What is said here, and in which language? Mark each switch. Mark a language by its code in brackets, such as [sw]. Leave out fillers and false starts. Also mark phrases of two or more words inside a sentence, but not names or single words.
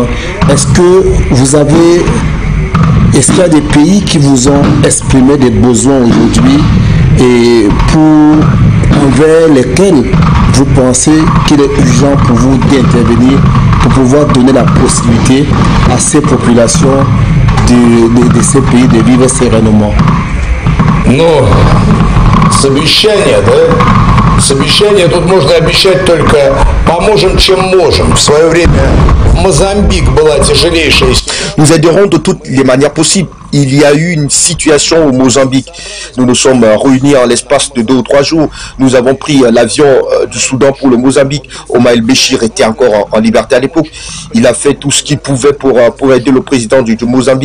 [fr] Est-ce qu'il y a des pays qui vous ont exprimé des besoins aujourd'hui et envers lesquels vous pensez qu'il est urgent pour vous d'intervenir pour pouvoir donner la possibilité à ces populations de ces pays de vivre sereinement? [ru] Ну, с обещания, да? С обещания тут можно обещать только поможем, чем можем. В свое время Mozambique была тяжелейшая. [fr] Nous aiderons de toutes les manières possibles. Il y a eu une situation au Mozambique. Nous nous sommes réunis en l'espace de 2 ou 3 jours. Nous avons pris l'avion du Soudan pour le Mozambique. Omar el-Béchir était encore en liberté à l'époque. Il a fait tout ce qu'il pouvait pour aider le président du Mozambique.